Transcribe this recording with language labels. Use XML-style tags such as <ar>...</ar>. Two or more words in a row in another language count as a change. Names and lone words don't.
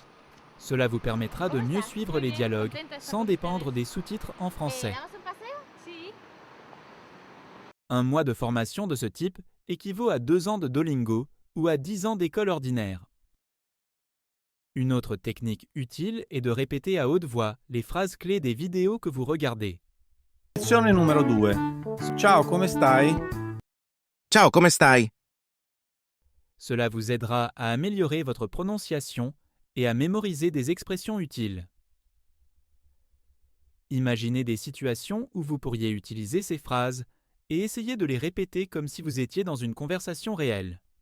<fr>Cela vous permettra de mieux suivre les dialogues sans dépendre des sous-titres en français. Un mois de formation de ce type équivaut à 2 ans de Duolingo ou à 10 ans d'école ordinaire. Une autre technique utile est de répéter à haute voix les phrases clés des vidéos que vous regardez.</fr> <it>Lezione numero 2. Ciao, come stai? Ciao, come stai?</it> <fr>Cela vous aidera à améliorer votre prononciation et à mémoriser des expressions utiles. Imaginez des situations où vous pourriez utiliser ces phrases et essayez de les répéter comme si vous étiez dans une conversation réelle.</fr>